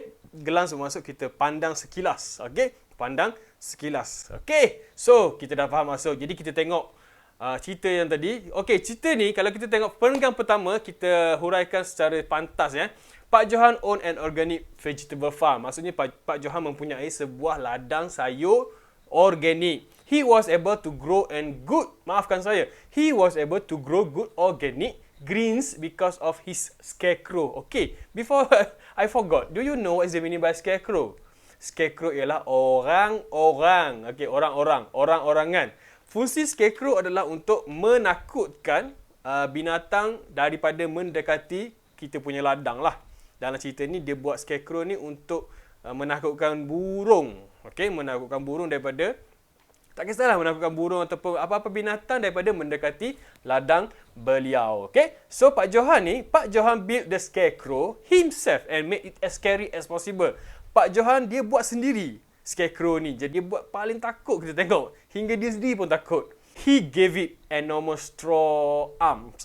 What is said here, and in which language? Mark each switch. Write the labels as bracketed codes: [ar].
[ms] Glance bermaksud kita pandang sekilas. Okay, pandang sekilas. Okay, so kita dah faham maksud. Jadi kita tengok cerita yang tadi. Okay, cerita ni kalau kita tengok perenggan pertama, kita huraikan secara pantas ya. [en] Pak Johan own an organic vegetable farm. [ms] Maksudnya Pak Johan mempunyai sebuah ladang sayur organik. [en] He was able to grow He was able to grow good organic greens because of his scarecrow. Okay, before I forgot. Do you know what is the meaning by scarecrow? [ms] Scarecrow ialah orang-orang. Okay, orang-orangan. Fungsi scarecrow adalah untuk menakutkan binatang daripada mendekati kita punya ladang lah. Dalam cerita ni dia buat scarecrow ni untuk menakutkan burung. Okay, menakutkan burung daripada, tak kisahlah menakutkan burung ataupun apa-apa binatang daripada mendekati ladang beliau. [en] Okay, so Pak Johan built the scarecrow himself and made it as scary as possible. [ms] Pak Johan dia buat sendiri scarecrow ni. Jadi dia buat paling takut kita tengok. Hingga dia sendiri pun takut. [en] He gave it enormous straw arms.